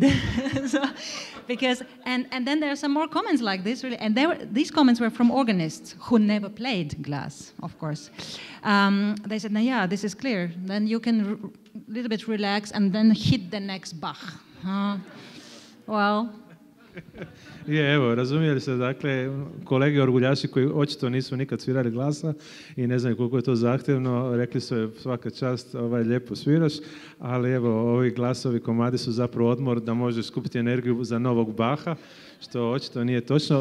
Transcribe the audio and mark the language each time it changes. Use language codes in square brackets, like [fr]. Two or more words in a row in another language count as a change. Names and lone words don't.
[en] Because and then there are some more comments like this, really, and these comments were from organists who never played Glass, of course. They said, yeah, this is clear. Then you can a little bit relax and then hit the next Bach. Well. [hr] Je, evo, razumijeli se, dakle, kolege orguljaši koji očito nisu nikad svirali Glasa i ne znaju koliko je to zahtjevno, rekli su svaka čast, lijepo sviraš, ali evo, ovi Glasovi komadi su zapravo odmor da možeš skupiti energiju za novog Baha, što očito nije točno.